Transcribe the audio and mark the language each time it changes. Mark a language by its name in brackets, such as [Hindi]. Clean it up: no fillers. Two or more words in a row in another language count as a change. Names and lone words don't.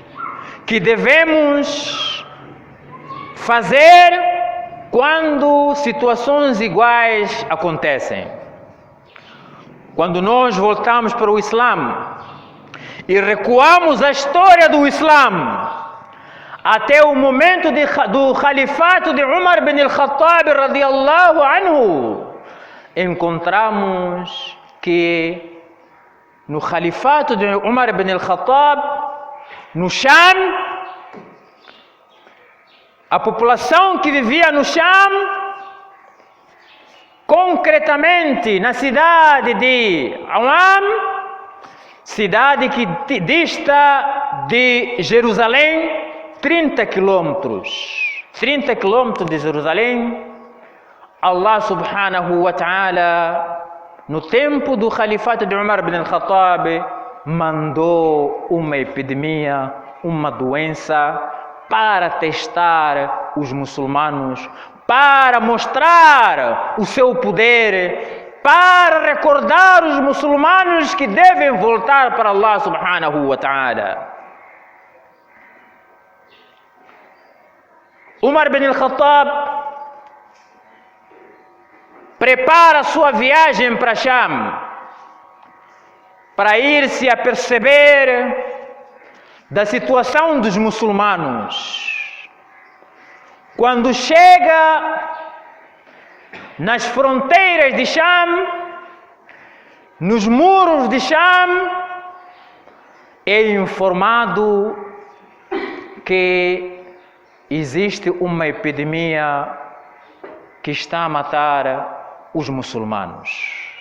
[Portuguese] Que devemos fazer quando situações iguais acontecem. Quando nós voltamos para o Islã e recuamos a história do Islã até o momento do califato de Umar bin al-Khattab [Arabic] رضي الله عنه, [Portuguese] encontramos que no califato de Umar bin al-Khattab, no Sham, a população que vivia no Sham, concretamente na cidade de Awam, cidade que dista de Jerusalém 30 quilômetros. 30 quilômetros de Jerusalém, [Arabic] الله سبحانه وتعالى, [Portuguese] no tempo do califato de Umar bin al-Khattab, mandou uma epidemia, uma doença, para testar os muçulmanos, para mostrar o seu poder, para recordar os muçulmanos que devem voltar para Allah [Arabic] سبحانه وتعالى. [Portuguese] Umar bin al-Khattab prepara sua viagem para Sham, para ir se aperceber da situação dos muçulmanos. Quando chega nas fronteiras de Sham, nos muros de Sham, é informado que existe uma epidemia que está a matar os muçulmanos.